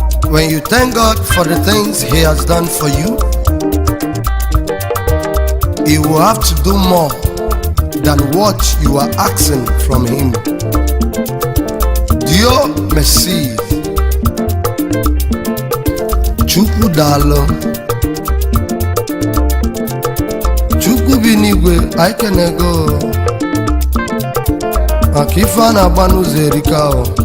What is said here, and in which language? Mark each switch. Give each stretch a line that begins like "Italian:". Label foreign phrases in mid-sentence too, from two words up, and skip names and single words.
English: When you thank God for the things He has done for you, He will have to do more than what you are asking from Him.
French: Dieu merci.
Igbo: Chukwu daalụ. Chukwu bi n'igwe, anyị kene gị o. Maka ife a na-agba n'ụzọ erika o.